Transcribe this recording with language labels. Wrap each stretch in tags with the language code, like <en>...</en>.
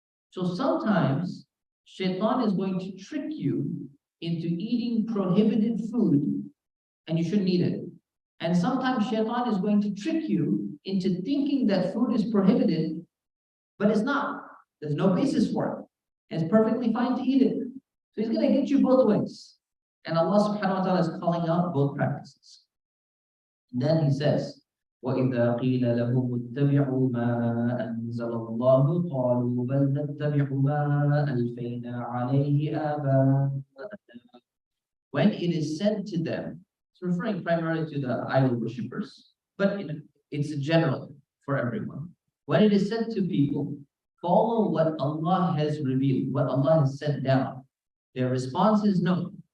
<en>So sometimes Shaitan is going to trick you into eating prohibited food and you shouldn't eat it. And sometimes Shaitan is going to trick you into thinking that food is prohibited, but it's not. There's no basis for it. And it's perfectly fine to eat it. So he's going to get you both ways. And Allah subhanahu wa ta'ala is calling out both practices.</en> <ar>And then he says, وَإِذَا قِيلَ لَهُمُ اتَّبِعُوا مَا أَنزَلَ اللَّهُ قَالُوا بَلْ نَتَّبِعُ مَا أَلْفَيْنَا عَلَيْهِ آبَاءَنَا.</ar> <en>When it is said to them, it's referring primarily to the idol worshippers, but it's general for everyone. When it is said to people, follow what Allah has revealed, what Allah has sent down, their response is no.</en>